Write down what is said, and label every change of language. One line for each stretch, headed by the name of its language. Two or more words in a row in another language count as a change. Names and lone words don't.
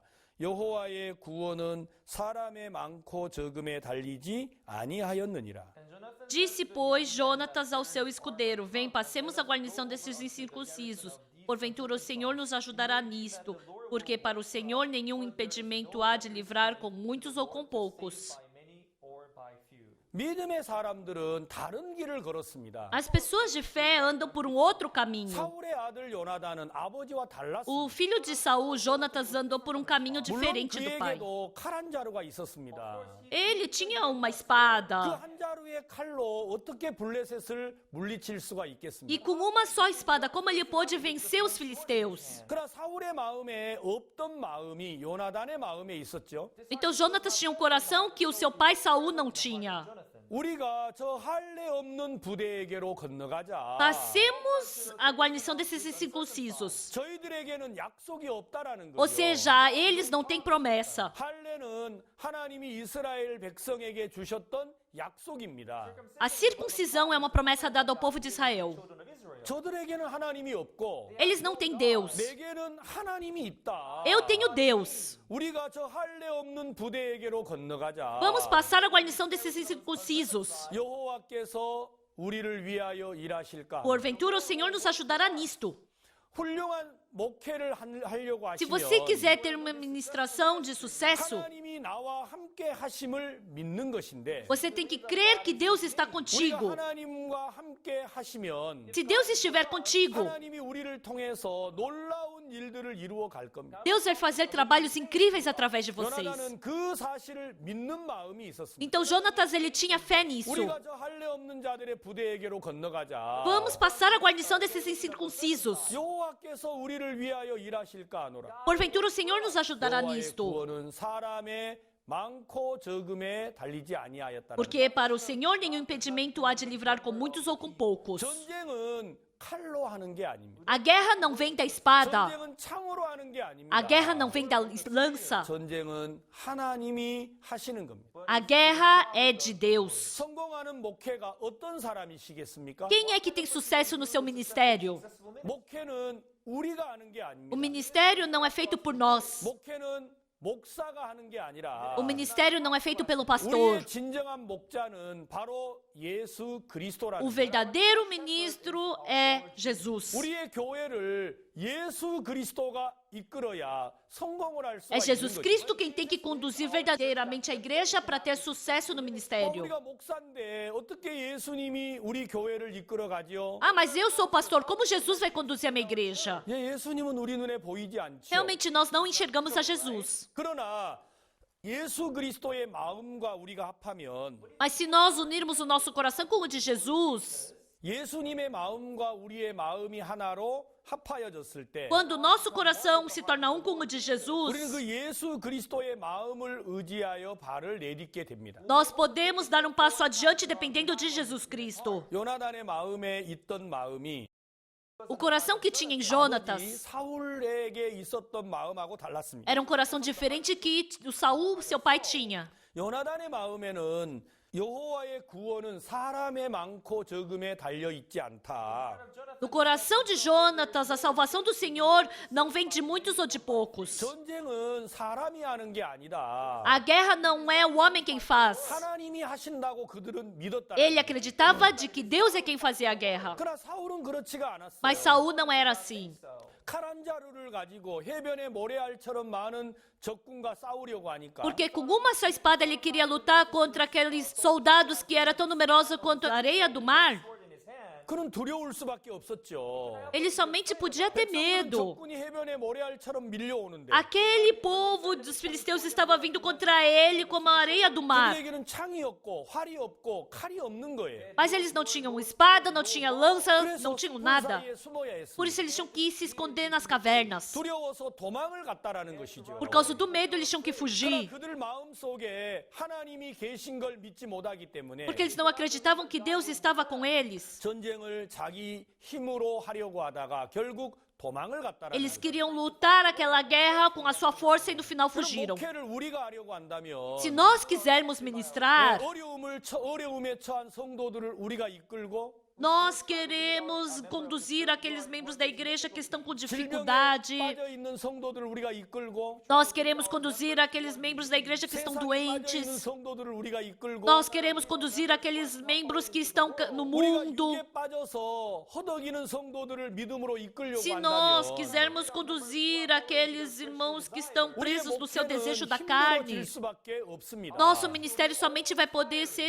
Korean: 여호와의 구원은 사람의 많고 적음에 달리지 아니하였느니라.
Portuguese: disse, pois, Jonatas ao seu escudeiro: Vem, passemos a guarnição desses incircuncisos. Porventura o Senhor nos ajudará nisto, porque para o Senhor nenhum impedimento há de livrar com muitos ou com poucos.
English: by many or by few.
Korean: 믿음의 사람들은 다른 길을 걸었습니다.
Portuguese: As pessoas de fé andam por um outro caminho.
Korean: 사울의 아들 요나단은 아버지와 달랐습니다.
Portuguese: O filho de Saul, Jonatas, andou por um caminho
Korean: 물론
Portuguese: diferente do pai.
Korean: 그에게도 칼 한 자루가 있었습니다.
Portuguese: Ele tinha uma
Korean: 그
Portuguese: espada.
Korean: 한 자루의 칼로 어떻게 블레셋을 물리칠 수가
Portuguese: E
Korean: 있겠습니까?
Portuguese: com uma só espada, como ele pôde vencer os filisteus?
Korean: 그러나 사울의 마음에 없던 마음이 요나단의 마음에 있었죠.
Portuguese: Então Jonatas tinha um coração que o seu pai Saul não tinha.
Korean: 우리가 저 할례 없는 부대에게로 건너가자.
Portuguese: Passemos a guarnição desses incircuncisos.
Korean: 저희들에게는 약속이 없다라는
Portuguese: Ou
Korean: 거죠.
Portuguese: seja, eles não têm promessa.
Korean: 할례는 하나님이 이스라엘 백성에게 주셨던 약속입니다.
Portuguese: A circuncisão é uma promessa dada ao povo de Israel.
English: Children of Israel.
Korean: 저들에게는 하나님이 없고
Portuguese: Eles não têm Deus.
Korean: 내게는 하나님이 있다.
Portuguese: Eu tenho Deus.
Korean: 우리가 저 할례 없는 부대에게로 건너가자.
Portuguese: Vamos passar a guarnição desses incircuncisos.
Korean: 여호와께서 우리를 위하여 일하실까?
Portuguese: Porventura o Senhor nos ajudará nisto.
Korean: 훌륭한 목회를 하려고
Portuguese: Se
Korean: 하시면
Portuguese: você quiser ter uma ministração de sucesso,
Korean: 하나님이 나와 함께 하심을 믿는 것인데
Portuguese: você tem que crer que Deus está
Korean: 우리가
Portuguese: contigo.
Korean: 하나님과 함께 하시면
Portuguese: Se Deus estiver contigo,
Korean: 하나님이 우리를 통해서 놀라운 일들을 이루어 갈 겁니다.
Portuguese: Deus vai fazer trabalhos incríveis através de vocês.
Korean: 요나단은 그 사실을 믿는 마음이 있었습니다.
Portuguese: Então Jonatas, ele tinha fé nisso.
Korean: 우리가 저 할례 없는 자들의 부대에게로 건너가자.
Portuguese: Vamos passar a guarnição desses incircuncisos.
Korean: 여호와께서 우리를 위하여 일하실까 하노라.
Portuguese: Porventura o Senhor nos ajudará
Korean: 여호와의
Portuguese: nisto.
Korean: 구원은 사람의 많고 적음에 달리지 아니하였다.
Portuguese: Porque para o Senhor nenhum impedimento há de livrar com muitos ou com poucos.
Korean: 전쟁은 칼로 하는 게 아닙니다.
Portuguese: A guerra não vem da espada.
Korean: 전쟁은 창으로 하는 게 아닙니다.
Portuguese: A guerra não vem da lança.
Korean: 전쟁은 하나님이 하시는 겁니다.
Portuguese: A guerra é de Deus.
Korean: 성공하는 목회가 어떤 사람이시겠습니까?
Portuguese: Quem é que tem sucesso no seu ministério?
Korean: 목회는 우리가 하는 게
Portuguese: O
Korean: 아닙니다.
Portuguese: ministério não é feito por nós.
Korean: 목회는 목사가 하는 게 아니라
Portuguese: O ministério não é feito pelo pastor.
Korean: 우리의 진정한 목자는 바로 예수 그리스도라는
Portuguese: O
Korean: 거예요.
Portuguese: verdadeiro ministro é Jesus.
Korean: 우리의 교회를 예수 그리스도가 이끌어야 성공을 할 수가
Portuguese: É
Korean: 있는
Portuguese: Jesus
Korean: 거죠.
Portuguese: Cristo quem tem que conduzir verdadeiramente a igreja para ter sucesso no ministério.
Korean: 우리가 목사인데 어떻게 예수님이 우리 교회를 이끌어 가지요?
Portuguese: Ah, mas eu sou pastor. Como Jesus vai conduzir a minha igreja?
Korean: 예, 예수님은 우리 눈에 보이지 않죠.
Portuguese: Realmente nós não enxergamos a Jesus.
Korean: 그러나 예수 그리스도의 마음과 우리가 합하면
Portuguese: Mas se nós unirmos o nosso coração com o de Jesus,
Korean: 예수님의 마음과 우리의 마음이 하나로 합하여졌을 때
Portuguese: quando o nosso coração se torna um com o de
Korean: 우리는
Portuguese: Jesus,
Korean: 그 예수 그리스도의 마음을 의지하여 발을 내딛게 됩니다.
Portuguese: nós podemos dar um passo adiante dependendo de Jesus Cristo.
Korean: 요나단의 마음에 있던 마음이
Portuguese: O coração que tinha em
Korean: 아버지
Portuguese: Jonatas
Korean: 사울에게 있었던 마음하고 달랐습니다.
Portuguese: era um coração diferente que o Saul, seu pai, tinha.
Korean: 요나단의 마음에는 여호와의 구원은 사람의 많고 적음에 달려 있지 않다.
Portuguese: No coração de Jonatas, a salvação do Senhor não vem de muitos ou de poucos.
Korean: 전쟁은 사람이 하는 게 아니다.
Portuguese: A guerra não é o homem quem faz.
Korean: 하나님이 하신다고 그들은 믿었다.
Portuguese: Ele acreditava de que Deus é quem fazia a guerra.
Korean: 그러나 사울은 그렇지가 않았어요.
Portuguese: Mas Saul não era assim.
Korean: 칼 한 자루를 가지고 해변의 모래알처럼 많은 적군과 싸우려고 하니까
Portuguese: Porque com uma só espada ele queria lutar contra aqueles soldados que era tão numeroso quanto a areia do mar.
Korean: 그는 두려울 수밖에 없었죠.
Portuguese: Ele somente podia ter medo.
Korean: 적군이 해변의 모래알처럼 밀려오는데
Portuguese: Aquele povo dos filisteus estava vindo contra ele como a areia do mar.
Korean: 그들에게는 창이 없고 활이 없고 칼이 없는 거예요.
Portuguese: Mas eles não tinham espada, não tinham lança,
Korean: 그래서
Portuguese: não tinham
Korean: 뿔
Portuguese: nada.
Korean: 사이에 숨어야
Portuguese: Por
Korean: 했습니다.
Portuguese: isso eles tinham que se esconder nas cavernas.
Korean: 두려워서 도망을 갔다라는 것이죠.
Portuguese: Por causa do medo, eles tinham que
Korean: 그러나
Portuguese: fugir.
Korean: 그들 마음 속에 하나님이 계신 걸 믿지 못하기 때문에
Portuguese: Porque eles não acreditavam que Deus estava com eles.
Korean: 전쟁을 자기 힘으로 하려고 하다가 결국 도망을 갔다라는
Portuguese: Eles
Korean: 거죠.
Portuguese: queriam lutar aquela guerra com a sua força e no final
Korean: 그럼
Portuguese: fugiram.
Korean: 목회를 우리가 하려고 한다면
Portuguese: Se nós quisermos ministrar,
Korean: 어려움에 처한 성도들을 우리가 이끌고
Portuguese: nós queremos conduzir aqueles membros da igreja que estão com
Korean: 질병에
Portuguese: dificuldade.
Korean: 빠져 있는 성도들을 우리가 이끌고
Portuguese: Nós queremos conduzir aqueles membros da igreja que estão
Korean: 세상에 빠져 있는
Portuguese: doentes.
Korean: 성도들을 우리가 이끌고
Portuguese: Nós queremos conduzir aqueles membros que estão no
Korean: 우리가
Portuguese: mundo.
Korean: 육에 빠져서 허덕이는 성도들을 믿음으로 이끌려고
Portuguese: Se nós
Korean: 한다면
Portuguese: quisermos conduzir aqueles irmãos que estão
Korean: 우리의
Portuguese: presos no seu
Korean: 목회는
Portuguese: desejo da
Korean: 힘들어질
Portuguese: carne,
Korean: 수밖에 없습니다.
Portuguese: nosso ministério somente vai poder ser